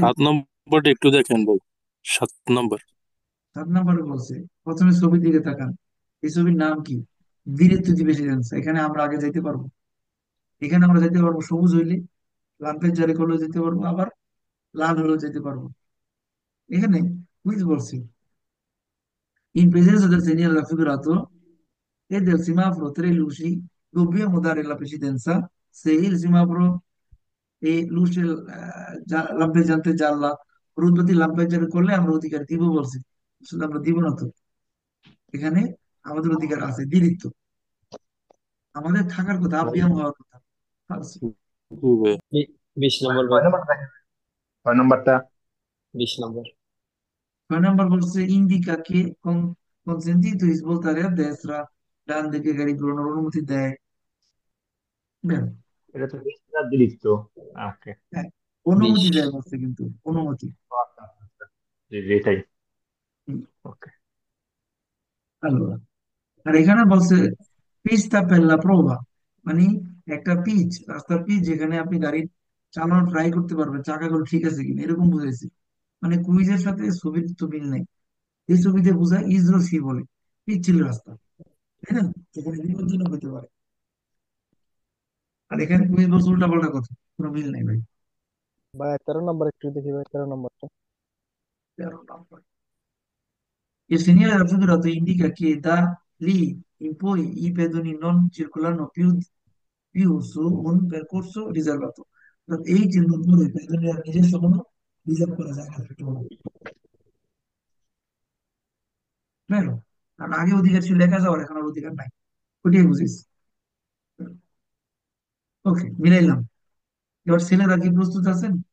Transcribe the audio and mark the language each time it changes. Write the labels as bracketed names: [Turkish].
[Bangla] 7 নম্বরটা একটু দেখেন ভাই, 7 নম্বর। 7 নম্বরে বলছে, প্রথমে ছবির দিকে তাকান। এই ছবির নাম কি? দিরেত্তু দিবেশিদেন্স। এখানে আমরা আগে যাইতে পারবো, এখানে আমরা যাইতে পারবো সবুজ হইলে, লাম্পের জারি করলেও যেতে পারবো, আবার লাল হলেও যেতে পারবো। এখানে কুইজ বলছে, [Italian] in presenza del segnale raffigurato e del semaforo tre luci dobbiamo dare la precedenza se il semaforo e luce lampeggiante gialla, [Bangla] রোদ লাম্পেজার করলে আমরা অধিকার দিব বলছি, আসলে আমরা দিব না তো। এখানে আমাদের অধিকার আছে, দিরিত্ব আমাদের থাকার কথা, আপিয়াম হওয়ার কথা। [Italian] Falso. [Bangla] জি ভাই। 20 নম্বর ভাই, কয় নম্বর দেখেন? কয় নম্বরটা? 20 নম্বর। 6 নম্বর বলছে indica K [Italian] consentito di svoltare a destra [Bangla] ডান দিকে গাড়ি ঘোরানোর অনুমতি দেয়। দেন। এটা তো বেশিরভাগ দিরিক্ত। ওকে, হ্যাঁ, 20। অনুমতি দেয় বলছে, কিন্তু অনুমতি। আচ্ছা আচ্ছা আচ্ছা। জি জি, এটাই। হুম, ওকে। [Italian] allora। [Bangla] আর এখানে বলছে পিস্তা পেল্লা প্রোভা, মানে একটা পিচ, রাস্তার পিচ যেখানে আপনি গাড়ি চালানো ট্রাই করতে পারবেন চাকাগুলো ঠিক আছে কিনা, এরকম বুঝাইছে। মানে কুইজের সাথে ছবির তো মিল নেই। এই ছবিতে বোঝায় ইসরো সি বলে পিচ্ছিল রাস্তা, তাই না? যেখানে বিপজ্জনক হতে পারে। আর এখানে কুইজ বলছে উল্টা পাল্টা কথা, কোনো মিল নেই ভাই। ভাই 13 নম্বর একটু দেখি ভাই, 13 নম্বরটা। [Italian] 13 নম্বর, il segnale raffigurato indica che da lì in poi i pedoni non circolano più su un percorso riservato। [Bangla] অর্থাৎ এই চিহ্ন পরে পেদনিরা নিজস্ব কোনো রিজার্ভ করা জায়গা থাকতে পারে, বুঝলো? কারণ আগে অধিকার ছিল লেখা যাওয়ার, এখন আর অধিকার নাই। ওটাই বুঝিস। ওকে, মিলাইলাম। এবার ছেলেরা কি প্রস্তুত আছেন?